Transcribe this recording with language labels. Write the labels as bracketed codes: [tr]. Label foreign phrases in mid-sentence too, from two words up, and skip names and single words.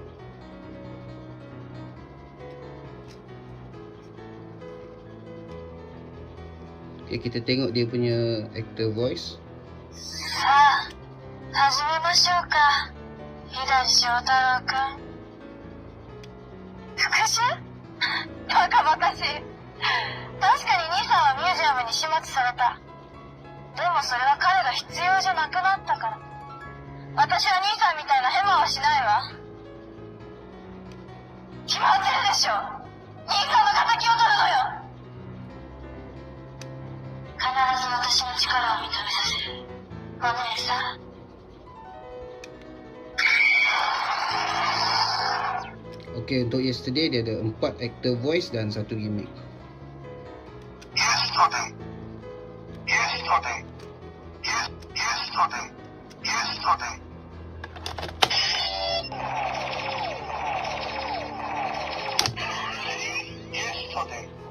[ms] Okey, kita tengok dia punya [en] actor voice. [ja] さあ始めましょうか左翔太郎くん復讐バカバカしい確かに兄さんはミュージアムに始末されたでもそれは彼が必要じゃなくなったから私は兄さんみたいなヘマはしないわ決まってるでしょ兄さんの敵を取るのよ必ず私の力を認めさせるお姉さん [ms] Okey, untuk yesterday dia ada 4 [en] actor voice [ms] dan 1 gimmick. [en] Yesterday Yesterday Yesterday Yesterday Yesterday